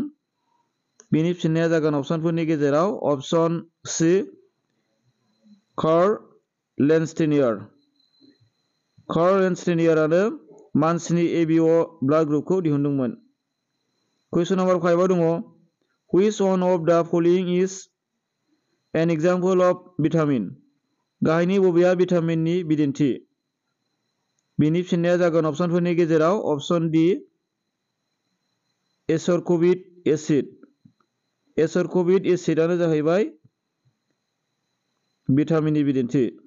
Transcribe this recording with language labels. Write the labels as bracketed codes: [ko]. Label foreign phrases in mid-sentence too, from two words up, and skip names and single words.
[brx] बिनि फिननाया जागोन अपसनफोरनि गेजेराव अपसन सि कार्ल लेन्स्टेनियर। कार्ल लेन्स्टेनियरानो मानसिनि ABO [en] blood group-khou [brx] दिहुनदोंमोन। [en] question number 5 [brx] आव दङ [en] Which one of the following is an example of vitamin? [brx] गाहायनि बबेया भिटामिननि बिदिन्थि? बिनि फिननाया जागोन अपसनफोरनि गेजेराव अपसन डि [en] ascorbic acid. ascorbic acid-ano [brx] जाहैबाय भिटामिननि बिदिन्थि।